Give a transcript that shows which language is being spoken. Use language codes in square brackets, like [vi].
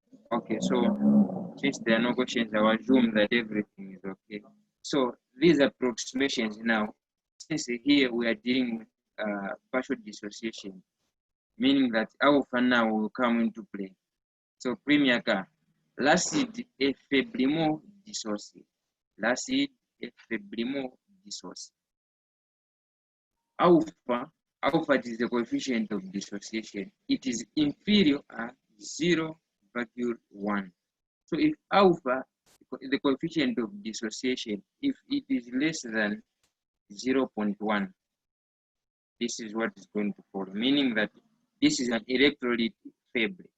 [en] Okay, so since there are no questions, I will assume that everything is okay. So these approximations now, since here we are dealing with partial dissociation, meaning that alpha now will come into play. [fr] So premier cas, l'acide est faiblement dissocié. L'acide est faiblement dissocié. [en] Alpha is the coefficient of dissociation. It is inferior at 0.1. So if alpha, the coefficient of dissociation, if it is less than 0.1, this is what is going to follow, meaning that this is an electrolyte faible.